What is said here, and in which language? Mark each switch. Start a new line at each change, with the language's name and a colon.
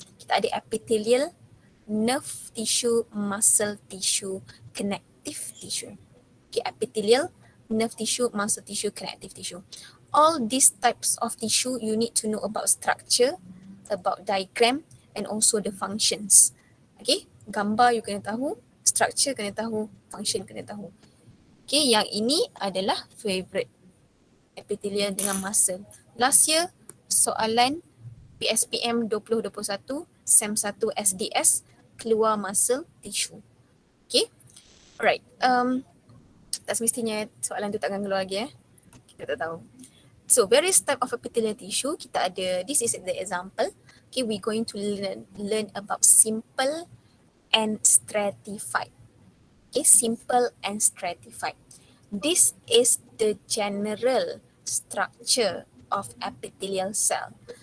Malay: Kita ada epithelial, nerve tissue, muscle tissue, connective tissue.
English: Okay, epithelial, nerve tissue, muscle tissue, connective tissue. All these types of tissue you need to know about structure, about diagram and also the functions.
Malay: Okay, gambar you kena tahu, structure kena tahu, function kena tahu. Okay, yang ini adalah favourite, epithelial dengan muscle.
English: Last year, soalan PSPM 2021, SEM 1 SDS, keluar muscle tissue. Okay, alright.
Malay: Tak semestinya soalan tu takkan keluar lagi kita tak tahu.
English: So, various type of epithelial tissue,
Malay: kita ada,
English: this is the example. Okay, we're going to learn about simple and stratified. Okay, simple and stratified. This is the general structure of epithelial cell.